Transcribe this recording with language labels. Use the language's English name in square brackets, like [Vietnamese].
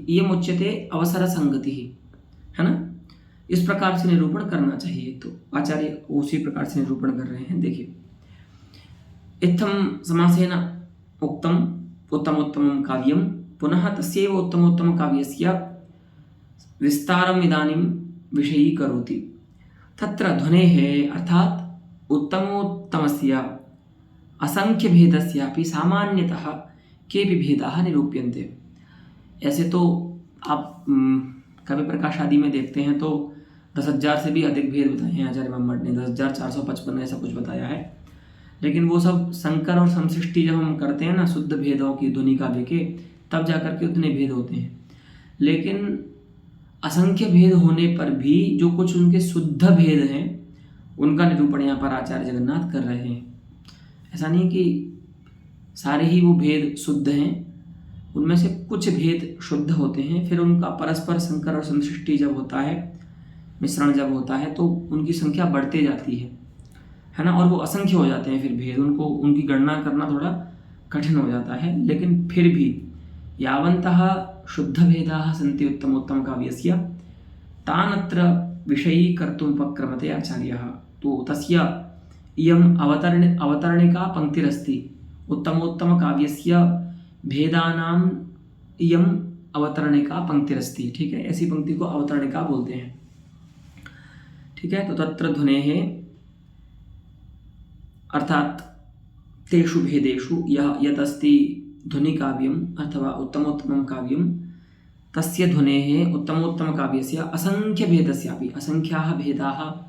[Sanskrit] इयम् उच्यते अवसरसंगतिः, [Hindi] है ना। इस प्रकार से निरूपण करना चाहिए। तो आचार्य उसी प्रकार से निरूपण कर रहे हैं। देखिए, [Sanskrit] इत्थं समासेन उक्तम् उत्तमोत्तमं काव्यं, पुनः तस्यैव उत्तमोत्तमकाव्यस्य विस्तारम् इदानीं विषयीकरोति। तत्र ध्वनेः अर्थात् उत्तमोत्तमस्य असंख्यभेदस्यापि सामान्यतः केऽपि भेदाः निरूप्यन्ते। [Hindi] ऐसे तो आप कवि प्रकाश आदि में देखते हैं तो 10,000 से भी अधिक भेद बताए हैं आचार्य मम्मट ने, 10,455 ऐसा कुछ बताया है। लेकिन वो सब संकर और समसृष्टि जब हम करते हैं ना शुद्ध भेदों की ध्वनि काव्य के, तब जाकर के उतने भेद होते हैं। लेकिन असंख्य भेद होने पर भी जो कुछ उनके शुद्ध भेद हैं उनका निरूपण यहाँ पर आचार्य जगन्नाथ कर रहे हैं। ऐसा नहीं कि सारे ही वो भेद शुद्ध हैं, उनमें से कुछ भेद शुद्ध होते हैं, फिर उनका परस्पर संकर और समसृष्टि जब होता है, मिश्रण जब होता है, तो उनकी संख्या बढ़ते जाती है ना, और वो असंख्य हो जाते हैं फिर भेद, उनकी गणना करना थोड़ा कठिन हो जाता है। लेकिन फिर भी [Sanskrit] यावन्तः शुद्धभेदाः सन्ति उत्तमोत्तमकाव्यस्य तानत्र विषयीकर्तुमुपक्रमते आचार्यः। तो तस्य इयम् अवतरणिका पंक्तिरस्ति, उत्तमोत्तमकाव्यस्य भेदानाम् इयम् अवतरणिका पंक्तिरस्ति। [Hindi] ठीक है, ऐसी पंक्ति को अवतरणिका बोलते हैं। ठीक है। तो [Sanskrit] तत्र ध्वनेः अर्थात तेषु भेदेषु यत् अस्ति ध्वनिकाव्यम् अथवा उत्तमोत्तमं काव्यं, तस्य ध्वनेः उत्तमोत्तमकाव्यस्य असंख्यभेदस्यापि, असंख्याः भेदाः,